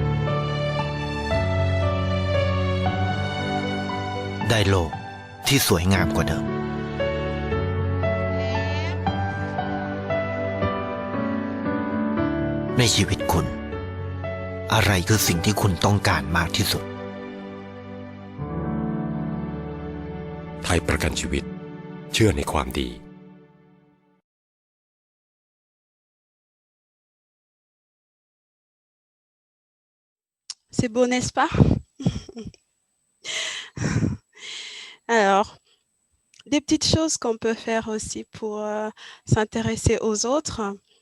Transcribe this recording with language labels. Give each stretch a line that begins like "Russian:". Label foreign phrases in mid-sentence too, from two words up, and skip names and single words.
Thai: ได้โลกที่สวยงามกว่าเดิมในชีวิตคุณอะไรคือสิ่งที่คุณต้องการมากที่สุด ไทยประกันชีวิตเชื่อในความดี
French: C'est beau, n'est-ce pas? Alors, des petites choses qu'on peut faire aussi pour s'intéresser aux autres.